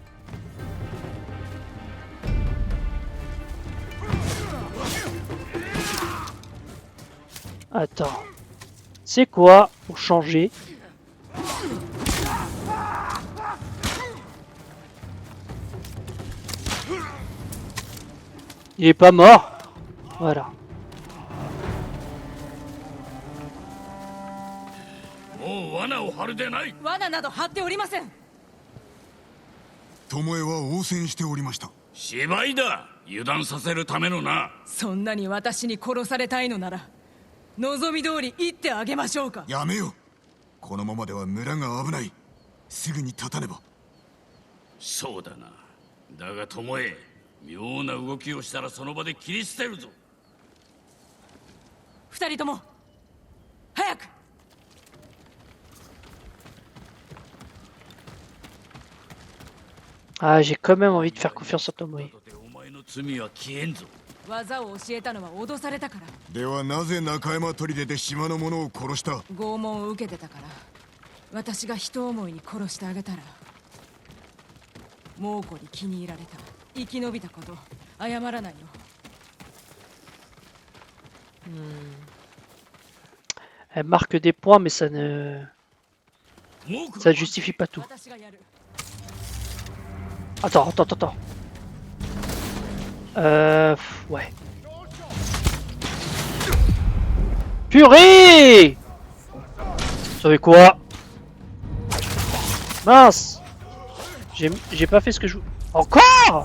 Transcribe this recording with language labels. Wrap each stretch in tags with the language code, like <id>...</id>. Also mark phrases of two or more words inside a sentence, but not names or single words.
<fr>Attends. C'est quoi pour changer? Il est pas mort. Voilà.</fr> <ja>もう罠を張るでない。罠など張っておりません。巴は応戦しておりました。芝居だ。油断させるためのな。そんなに私に殺されたいのなら望み通り言ってあげましょうか。やめよ。このままでは村が危ない。すぐに立たねば。そうだな。だが巴、妙な動きをしたらその場で切り捨てるぞ。二人とも早く。</ja> <fr>Ah, j'ai quand même envie de faire confiance à Tomoe.</fr> <ja>お前の罪は消えんぞ。技を教えたのは脅されたから。ではなぜ中山砦で島の者を殺した？拷問を受けてたから。私が人思いに殺してあげたら猛虎に気に入られた。生き延びたこと謝らないよ。</ja> <fr>Elle marque des points, mais ça ne justifie pas tout. 私がやる。 Attends. Ouais. Purée! Vous savez quoi? Mince! J'ai pas fait ce que je... Encore?</fr>